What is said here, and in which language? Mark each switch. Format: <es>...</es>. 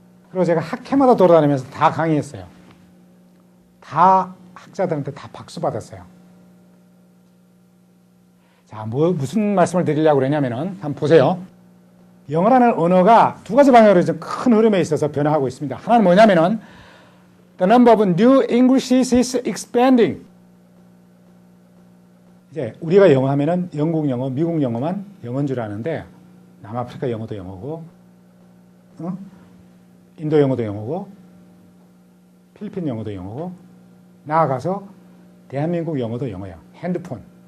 <ko>그리고 제가 학회마다 돌아다니면서 다 강의했어요. 다 학자들한테 다 박수 받았어요. 자, 무슨 말씀을 드리려고 그러냐면은 한번 보세요. 영어라는 언어가 두 가지 방향으로 좀 큰 흐름에 있어서 변화하고 있습니다. 하나는 뭐냐면은</ko> <en>the number of new Englishes is expanding.</en> <ko>이제 우리가 영어 하면은 영국 영어, 미국 영어만 영어인 줄 아는데 남아프리카 영어도 영어고, 인도 영어도 영어고, 필리핀 영어도 영어고, 나아가서 대한민국 영어도 영어야. 핸드폰.</ko>